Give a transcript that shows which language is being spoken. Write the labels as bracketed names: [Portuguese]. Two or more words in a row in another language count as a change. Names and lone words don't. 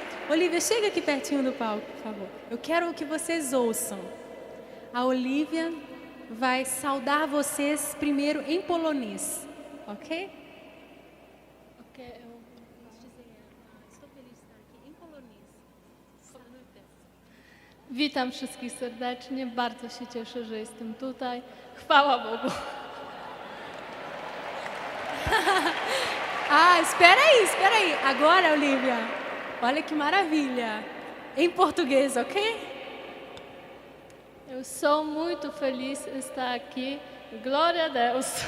[Portuguese] Olivia, chega aqui pertinho do palco, por favor. Eu quero que vocês ouçam. A Olivia vai saudar vocês primeiro em polonês, ok? Ok, eu posso dizer, estou feliz de estar aqui em polonês. [Polish] Witam wszystkich serdecznie, bardzo się cieszę, że jestem tutaj. Chwała Bogu. [Portuguese] Espera aí. Agora, Olivia, olha que maravilha. Em português, ok? Eu sou muito feliz de estar aqui. Glória a Deus.